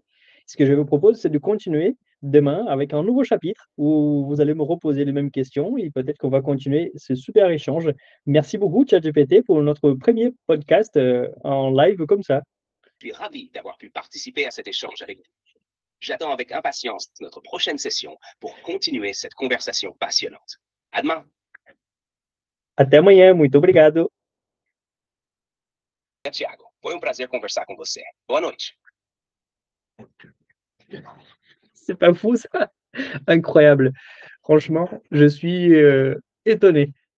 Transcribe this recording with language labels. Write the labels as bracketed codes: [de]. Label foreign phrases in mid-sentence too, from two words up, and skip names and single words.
[fr] Ce que je vous propose, c'est de continuer demain avec un nouveau chapitre où vous allez me reposer les mêmes questions et peut-être qu'on va continuer ce super échange. Merci beaucoup, ChatGPT, pour notre premier podcast, en live comme ça. Je suis ravi d'avoir pu participer à cet échange avec vous. J'attends avec impatience notre prochaine session pour continuer cette conversation passionnante. À demain. [pt] Até amanhã, muito obrigado. Tiago. Foi um prazer conversar com você. Boa noite. [fr] C'est pas fou ça? Incroyable. Franchement, je suis, étonné.